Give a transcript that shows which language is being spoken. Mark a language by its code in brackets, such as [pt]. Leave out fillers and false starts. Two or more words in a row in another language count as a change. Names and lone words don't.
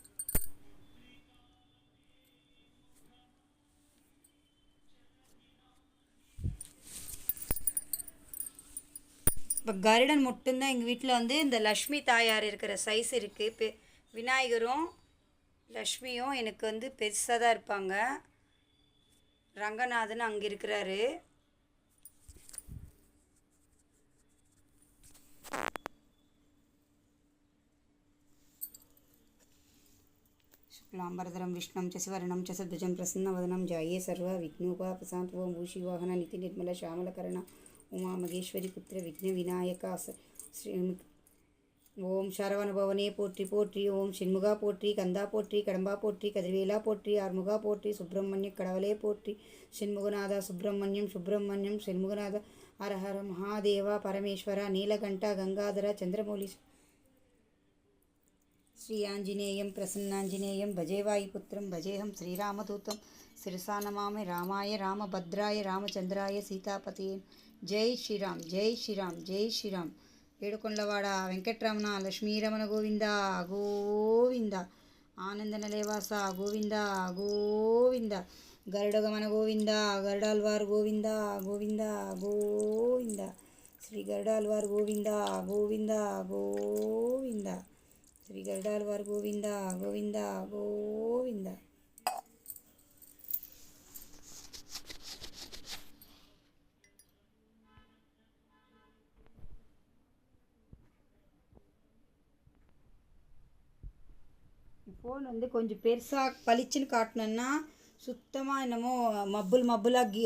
[ta] இப்போ கருடன் மட்டும்தான் எங்கள் வீட்டில் வந்து இந்த லக்ஷ்மி தாயார் இருக்கிற சைஸ் இருக்குது. விநாயகரும் லக்ஷ்மியும் எனக்கு வந்து பெருசாக தான் இருப்பாங்க. ரங்கநாதன் அங்கே இருக்கிறாரு. [sa] शुक्लांबरधरं विष्णुं च शिववर्णं च सद्भुजं प्रसन्नवदनं ध्याये सर्वविघ्नोपशान्तये भूषिवाहन नितिनिर्मलश्यामलकर्ण उमा महेश्वरी पुत्र विघ्नविनायक श्री [ta] ஓம் சரவணபவனே போற்றி போற்றி. ஓம் ஷண்முகா போற்றி. கந்தா போற்றி. கடம்பா போற்றி. கதிர்வேலா போற்றி. ஆறுமுகா போற்றி. சுப்பிரமணிய கடவுளே போற்றி. ஷண்முகநாதா சுப்பிரமணியம் சுப்பிரமணியம் ஷண்முகநாதா. ஹரஹர மகாதேவா பரமேஸ்வரா நீலகண்டா கங்காதரா சந்திரமௌலி. [sa] श्री आंजनेयं प्रसन्नांजनेयं भजे वायुपुत्रं भजेहं श्रीरामदूतं शिरसा नमामि. रामाय रामभद्राय रामचंद्राय सीतापतिये. जय श्रीराम जय श्रीराम जय श्रीराम. [te] ఏడుకొండలవాడ వెంకటరమణ లక్ష్మీరమణ గోవింద గోవింద. ఆనంద నిలయవాస గోవింద గోవింద. గరుడగమన గోవింద గరుడాల్వార్ గోవింద గోవింద గోవింద. శ్రీ గరుడాల్వార్ గోవింద గోవింద గోవింద. శ్రీ గరుడాల్వార్ గోవింద గోవింద గోవింద. [ta] ஃபோன் வந்து கொஞ்சம் பெருசாக பளிச்சுன்னு காட்டினேன்னா சுத்தமாக என்னமோ மப்புலாக இதுவாக வருது.